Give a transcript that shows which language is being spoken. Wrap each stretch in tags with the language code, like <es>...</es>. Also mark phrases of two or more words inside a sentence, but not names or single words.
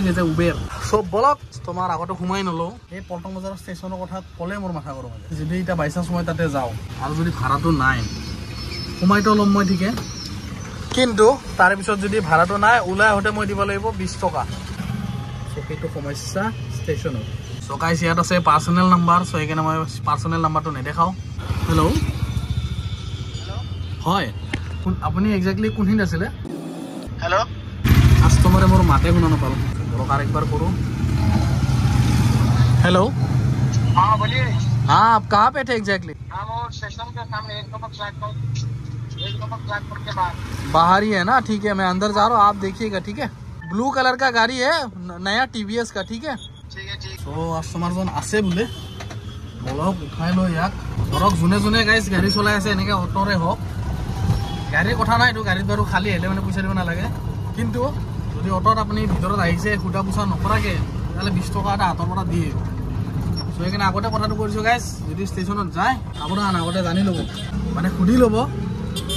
<as>হৈছে উবেৰ চব বলক তোমাৰ আগতে সোমাই নলওঁ এই পল্টন বজাৰ ষ্টেচনৰ কথা ক'লে মোৰ মাথা গৰম হৈ যায় যদি এতিয়া</as> <en>by chance</en> <as>মই তাতে যাওঁ আৰু যদি ভাড়াটো নাই সোমাইতো ল'ম মই ঠিকে কিন্তু তাৰে পিছত যদি ভাড়াটো নাই ওলাই আহোঁতে মই দিব লাগিব 20 টকা চ' সেইটো সমস্যা ষ্টেচনত চ' গাইছ ইয়াত আছে</as> <en>personal number</en> <as>চ' সেইকাৰণে মই পাৰ্চনেল নাম্বাৰটো নেদেখাওঁ হেল্ল' হয় আপুনি একজেক্টলি কোনখিনিত আছিলে</as> <hi>हेलो</hi> <as>কাষ্টমাৰে মোৰ মাতে শুনা নাপালোঁ বৰক আৰু একবাৰ কৰোঁ हेलो</as> <hi>हाँ बोलिए हाँ आप कहाँ पे थे एग्जैक्टली हम वो स्टेशन के सामने 1 नंबर प्लेटफॉर्म के बाद बाहर ही है ना ठीक है मैं अंदर जा रहा हूँ आप देखिएगा ठीक है</hi> <en>blue color</en> <hi>का गाड़ी है नया TVS का ठीक है ठीक है ठीक</hi> <as>চ' কাষ্টমাৰজন আছে বোলে বলক উঠাই লৈ ইয়াক ধৰক যোনে যোনে গাইছ গাড়ী চলাই আছে এনেকৈ অ'টৰে হওক গাড়ীৰ কথা নাই এইটো গাড়ীত বাৰু খালী আহিলে মানে পইচা দিব নালাগে কিন্তু যদি অ'টত আপুনি ভিতৰত আহিছে সোধা পোছা নকৰাকৈ তেতিয়াহ'লে 20 টকা এটা হাতৰ পৰা দিয়ে চ' সেইকাৰণে আগতে কথাটো কৰিছোঁ গাইছ যদি ষ্টেচনত যায় আপোনাৰ আগতে জানি ল'ব মানে সুধি ল'ব যে</as>